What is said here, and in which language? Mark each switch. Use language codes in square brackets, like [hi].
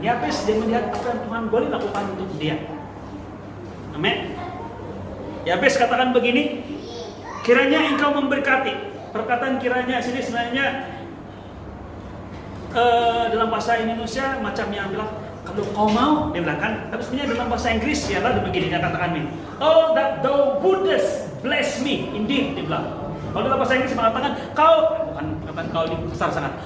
[ms] Yabes dia melihat apa yang Tuhan boleh lakukan untuk dia. Amin. Yabes katakan begini, kiranya engkau memberkati. Perkataan kiranya sini sebenarnya dalam bahasa Indonesia macam yang bilang kalau kau mau, dia bilang kan. Tapi sebenarnya dalam bahasa Inggris ya lah begini dia katakan ini. [en] Oh, that thou wouldest bless me, indeed, [ms] dia bilang. Kalau dalam bahasa Inggris mengatakan kau, bukan kata kau ini besar sangat.